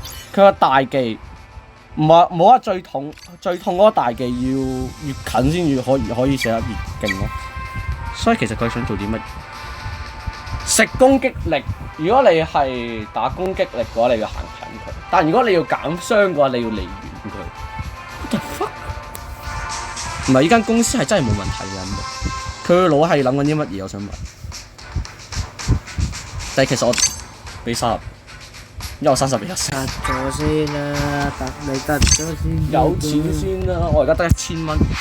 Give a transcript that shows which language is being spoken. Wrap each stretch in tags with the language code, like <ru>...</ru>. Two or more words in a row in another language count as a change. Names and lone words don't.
<yue>佢個大技冇話最痛嗰個大技要越近先至可以射得越勁咯。所以其實佢想做啲乜？食攻擊力，如果你係打攻擊力嘅話，你要行近佢；但如果你要減傷嘅話，你要離遠佢。</yue> <en>What the fuck？</en> <yue>唔係，呢間公司係真係冇問題嘅。佢個腦係諗緊啲乜嘢？我想問。但係其實我俾30，因為我30俾1。突咗先啦，你突咗先。有錢先啦，我而家得1000蚊。</yue>